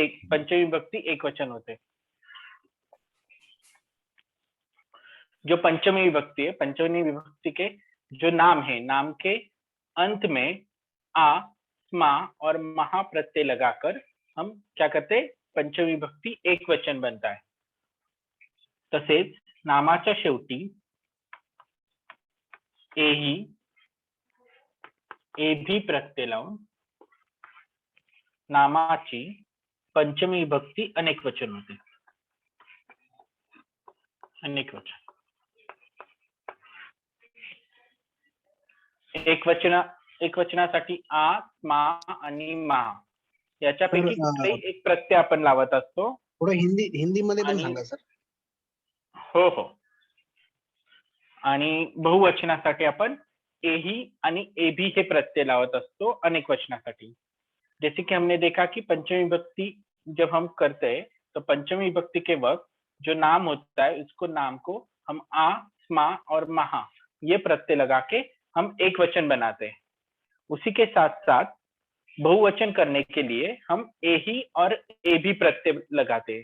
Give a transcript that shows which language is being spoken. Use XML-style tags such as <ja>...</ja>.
<mr>पंचमी विभक्ती एकवचन होते.</mr> <hi>जो पंचमी विभक्ति है, पंचमी विभक्ति के जो नाम है, नाम के अंत में आ, स्मा और महा प्रत्यय लगाकर हम क्या करते, पंचमी विभक्ति एक वचन बनता है.</hi> <mr>तसेच नामाच्या शेवटी एही, एभी प्रत्यय लावून नामाची पंचमी विभक्ति अनेक वचन होते. अनेक वचन एक वचनासाठी आ, स्मा आणि मा याच्यापैकी कुठलाही एक प्रत्यय आपण लावत असतो. थोडं हिंदी मध्ये पण सांगा सर. हो हो. आणि बहुवचनासाठी आपण एही आणि एभी हे प्रत्यय लावत असतो अनेक वचनासाठी.</mr> <hi>जैसे कि हमने देखा कि पंचमी विभक्ति जब हम करते हैं तो पंचमी विभक्ति के वक्त जो नाम होता है उसको नाम को हम आ, स्मा और महा ये प्रत्यय लगा के हम एक वचन बनाते हैं. उसी के साथ साथ बहुवचन करने के लिए हम एही और एभी प्रत्यय लगाते हैं.</hi>